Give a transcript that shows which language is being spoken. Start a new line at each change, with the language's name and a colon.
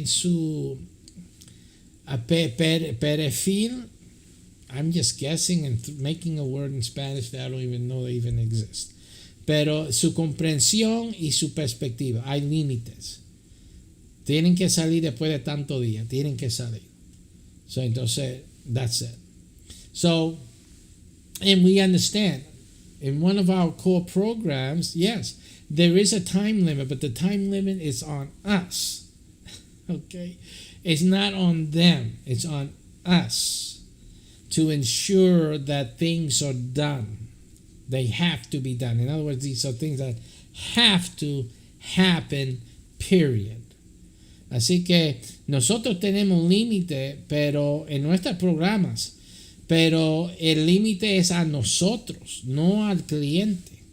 Spanish: En su perfil,
English: I'm just guessing and making a word in Spanish that I don't even know they even exist.
Spanish: Pero su comprensión y su perspectiva, hay límites. Tienen que salir después de tanto día, tienen que salir.
English: So,
Spanish: entonces,
English: that's it. So, and we understand, in one of our core programs, yes, there is a time limit, but the time limit is on us. Okay? It's not on them, it's on us to ensure that things are done. They have to be done. In other words, these are things that have to happen, period.
Spanish: Así que nosotros tenemos un límite, pero en nuestros programas, pero el límite es a nosotros, no al cliente.